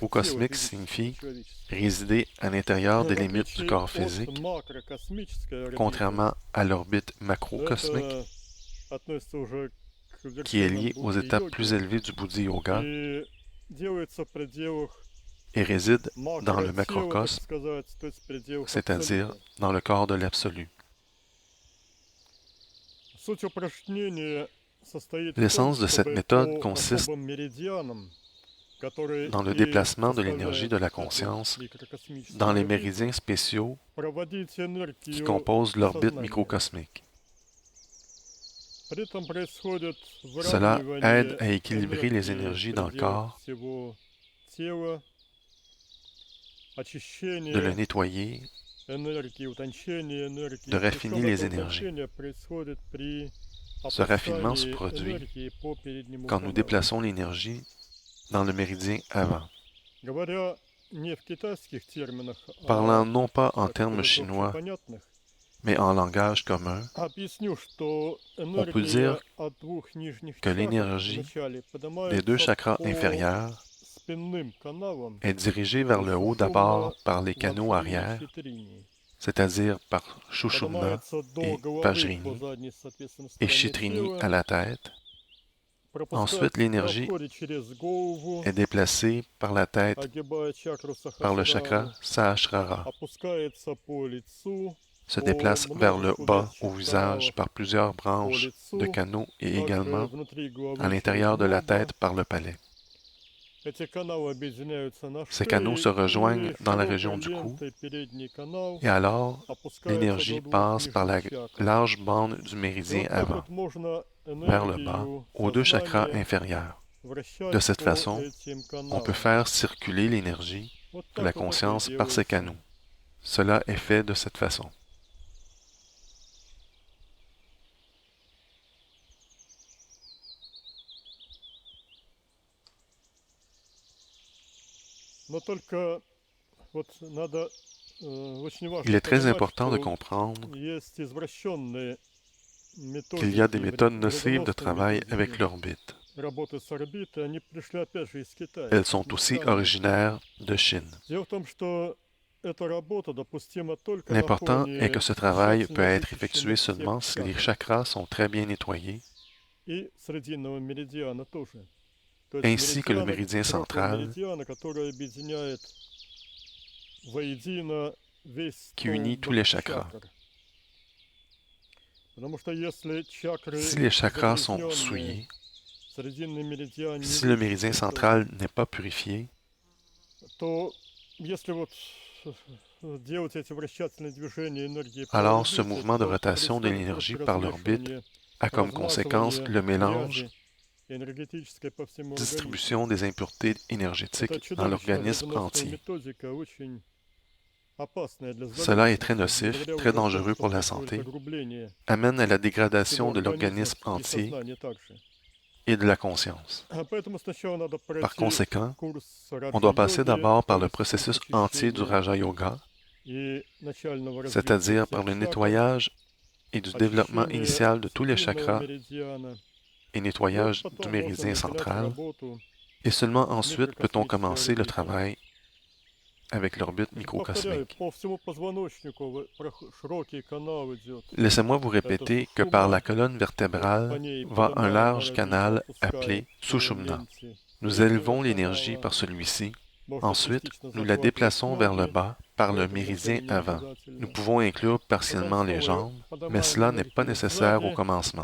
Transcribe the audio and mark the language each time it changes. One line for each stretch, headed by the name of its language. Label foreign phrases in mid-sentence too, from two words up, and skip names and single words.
French: Microcosmique
Russian: физического,
French: signifie
Russian: человеческого.
French: résider à l'intérieur
Russian: В
French: des limites du
Russian: отличие
French: corps
Russian: от
French: physique,
Russian: макрокосмической орбиты,
French: contrairement à l'orbite macrocosmique,
Russian: это относится уже к
French: qui est
Russian: вершинам
French: liée aux étapes plus
Russian: будхи-йоги
French: élevées du Buddhi Yoga
Russian: и делается в пределах
French: et réside dans le
Russian: макротела, так
French: macrocosme,
Russian: сказать, то есть в пределах
French: c'est-à-dire
Russian: абсолюта.
French: dans le corps de l'absolu.
Russian: Суть упражнения состоит в том,
French: L'essence de cette
Russian: чтобы
French: méthode
Russian: по
French: consiste
Russian: особым меридианам, которые
French: dans le
Russian: и
French: déplacement de l'énergie
Russian: составляют
French: de la
Russian: эту
French: conscience
Russian: микрокосмическую
French: dans les
Russian: орбиту,
French: méridiens spéciaux
Russian: проводить
French: qui
Russian: энергию
French: composent l'orbite
Russian: сознания.
French: microcosmique.
Russian: При этом происходит
French: Cela aide à
Russian: выравнивание
French: équilibrer les
Russian: энергии
French: énergies
Russian: в
French: dans le
Russian: пределах
French: corps,
Russian: всего тела,
French: de le
Russian: очищение
French: nettoyer,
Russian: энергии, утончение энергии.
French: de raffiner
Russian: Причем
French: les
Russian: это
French: énergies.
Russian: утончение происходит при
French: Ce raffinement se
Russian: опускании
French: produit
Russian: энергии по переднему
French: quand nous
Russian: каналу.
French: déplaçons l'énergie dans le méridien avant.
Russian: Говоря не в китайских терминах,
French: Parlant non pas en
Russian: так
French: termes
Russian: сказать,
French: chinois,
Russian: общепонятных,
French: mais en langage commun,
Russian: объясню, что
French: peut dire
Russian: энергия от двух нижних
French: que
Russian: чакр
French: l'énergie
Russian: вначале
French: des deux
Russian: поднимается
French: chakras
Russian: по
French: inférieurs
Russian: спинным каналам
French: est dirigée vers le haut d'abord par les canaux
Russian: Ваджрини
French: arrière,
Russian: Читрини.
French: c'est-à-dire par Shushumna
Russian: Поднимается до
French: et
Russian: головы по
French: Vajrini
Russian: задней, соответственно,
French: et
Russian: стороне
French: Chitrini
Russian: тела,
French: à la tête. Ensuite, l'énergie
Russian: проходит через голову,
French: est déplacée par la tête
Russian: огибая чакру
French: par le chakra
Russian: Сахасрару,
French: Sahasrara,
Russian: опускается по лицу,
French: se
Russian: по
French: déplace vers le
Russian: множеству
French: bas
Russian: мягких
French: au visage
Russian: каналов
French: par plusieurs
Russian: по
French: branches de
Russian: лицу,
French: canaux et
Russian: также
French: également
Russian: внутри головы
French: à l'intérieur
Russian: через
French: de la
Russian: небо.
French: tête par le palais.
Russian: Эти каналы объединяются на
French: Ces canaux se
Russian: шее,
French: rejoignent
Russian: и
French: dans la
Russian: широкой
French: région du cou,
Russian: лентой передний канал
French: et alors
Russian: опускается
French: l'énergie
Russian: до двух
French: passe par la
Russian: нижних чакр.
French: large bande du
Russian: И
French: méridien
Russian: вот так
French: avant,
Russian: вот можно
French: vers le bas,
Russian: энергию
French: aux deux chakras
Russian: сознания
French: inférieurs.
Russian: вращать
French: De cette
Russian: по
French: façon,
Russian: этим
French: on peut
Russian: каналам.
French: faire circuler l'énergie
Russian: Вот
French: de la
Russian: так вот это и
French: conscience par ces
Russian: делается.
French: canaux. Cela est fait de cette façon.
Russian: Но только вот надо очень
French: Il
Russian: важно
French: est très
Russian: понимать,
French: important de
Russian: что
French: comprendre
Russian: есть извращенные
French: qu'il y a des
Russian: методики,
French: méthodes nocives de
Russian: вредоносные
French: travail avec
Russian: методики
French: l'orbite.
Russian: работы с орбитой, они пришли опять же из Китая.
French: Elles sont aussi
Russian: Странно.
French: originaires de Chine.
Russian: Дело в том, что эта работа допустима только на
French: L'important est que
Russian: фоне
French: ce travail peut
Russian: тщательно
French: être effectué
Russian: вычищенных
French: seulement
Russian: всех
French: si les
Russian: чакр.
French: chakras sont très bien nettoyés,
Russian: И срединного меридиана тоже. То есть
French: ainsi que le
Russian: меридиана,
French: méridien
Russian: широкого
French: central
Russian: меридиана, который объединяет воедино весь
French: qui unit tous
Russian: столб
French: les chakras.
Russian: чакр. Потому что если чакры
French: Si les chakras sont
Russian: загрязненные,
French: souillés,
Russian: срединный меридиан не
French: si le méridien
Russian: вычистит,
French: central n'est pas purifié,
Russian: то если вот делать эти вращательные движения энергии по
French: alors ce
Russian: орбите,
French: mouvement de
Russian: то
French: rotation de
Russian: происходит
French: l'énergie
Russian: просто
French: par l'orbite
Russian: размешивание,
French: a comme conséquence
Russian: размазывание
French: le mélange,
Russian: грязи энергетической по всему организму.
French: distribution des impuretés
Russian: Это
French: énergétiques dans
Russian: чудовищная
French: l'organisme
Russian: вредоносная
French: entier.
Russian: методика, очень опасная для
French: Cela est
Russian: здоровья.
French: très nocif,
Russian: Благодаря
French: très
Russian: уже тому,
French: dangereux
Russian: что
French: pour la
Russian: происходит
French: santé,
Russian: огрубление
French: amène à la
Russian: всего
French: dégradation de
Russian: организма
French: l'organisme
Russian: и
French: entier
Russian: сознания также.
French: et de la conscience.
Russian: Поэтому сначала надо
French: Par
Russian: пройти
French: conséquent,
Russian: курс
French: on doit passer
Russian: раджа-йоги,
French: d'abord par
Russian: то
French: le
Russian: есть курс
French: processus entier du
Russian: очищения
French: Raja Yoga,
Russian: и начального развития
French: c'est-à-dire
Russian: всех
French: par le
Russian: чакр,
French: nettoyage et du développement
Russian: очищение
French: initial de tous les
Russian: срединного
French: chakras
Russian: меридиана.
French: et
Russian: И вот
French: nettoyage du
Russian: потом можно
French: méridien
Russian: начинать
French: central,
Russian: работу
French: et seulement ensuite peut-on
Russian: микрокосмической
French: commencer le
Russian: орбиты.
French: travail avec l'orbite
Russian: Повторяю,
French: microcosmique.
Russian: по всему позвоночнику широкий канал идет.
French: Laissez-moi vous répéter que par la colonne vertébrale va un large canal appelé Sushumna. Nous élevons l'énergie par celui-ci. Ensuite, nous la déplaçons vers le bas par le méridien avant. Nous pouvons inclure partiellement les jambes, mais cela n'est pas nécessaire au commencement.